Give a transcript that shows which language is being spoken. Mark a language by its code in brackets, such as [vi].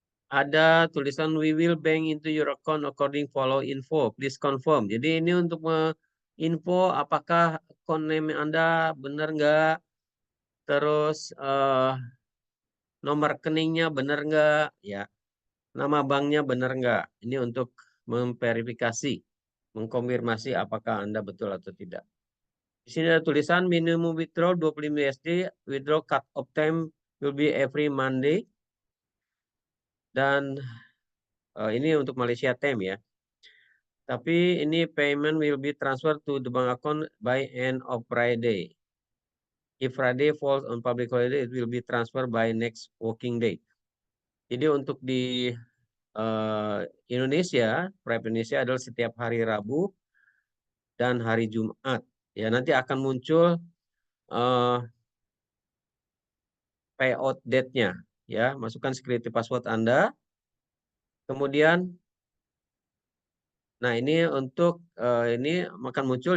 [id] Ada tulisan [en] we will bank into your account according follow info. Please confirm. [id] Jadi ini untuk info apakah account name Anda benar nggak, terus nomor rekeningnya benar nggak, ya. Nama banknya benar nggak. Ini untuk memverifikasi, mengkonfirmasi apakah Anda betul atau tidak. Di sini ada tulisan [en] minimum withdraw 25 USD, withdraw cut off time will be every Monday. [id] Dan ini untuk Malaysia time, ya. Tapi ini [en] payment will be transferred to the bank account by end of Friday. If Friday falls on public holiday, it will be transferred by next working day. [id] Jadi untuk di Indonesia, Prep Indonesia adalah setiap hari Rabu dan hari Jumat. Ya, nanti akan muncul payout date-nya. Ya, masukkan security password Anda. Kemudian, nah ini untuk ini akan muncul.